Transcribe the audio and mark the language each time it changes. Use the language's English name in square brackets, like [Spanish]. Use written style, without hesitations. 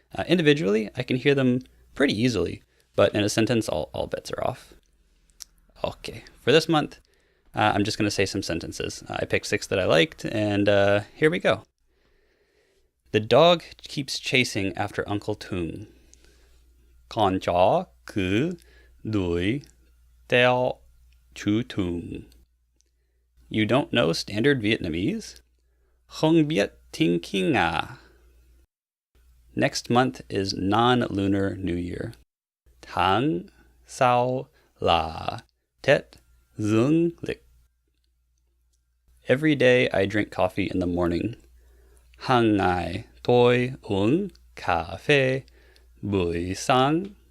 [English] Individually, I can hear them pretty easily, but in a sentence, all bets are off. Okay, for this month, I'm just going to say some sentences. I picked 6 that I liked, and here we go. The dog keeps chasing after Uncle Tung. [Vietnamese] Con chó cứ đuổi theo chú Tung. You don't know standard Vietnamese? Không biết tiếng Kinh à? [English] Next month is non-lunar New Year. [Vietnamese] Tháng sau là Tết Dương lịch. [English] Every day I drink coffee in the morning. [Vietnamese] Hàng ngày tôi uống cà phê buổi sáng.